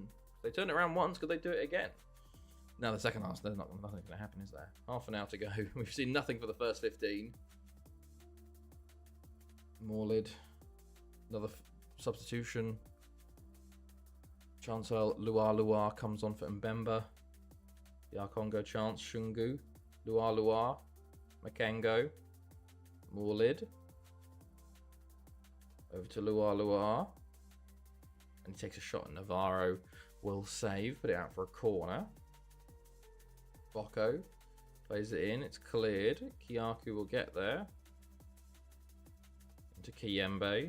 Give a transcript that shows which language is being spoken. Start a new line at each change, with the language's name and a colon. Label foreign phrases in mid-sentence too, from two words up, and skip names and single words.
English: If they turn it around once, could they do it again? Now the second half, nothing's going to happen, is there? Half an hour to go. We've seen nothing for the first 15. Morlid. Another substitution. Chancel Luar comes on for Mbemba. DR Congo chance. Shungu. Luar. Makengo. Morlid. Over to Luar. And he takes a shot, and Navarro will save. Put it out for a corner. Boko plays it in. It's cleared. Kyaku will get there. Into Kiyembe.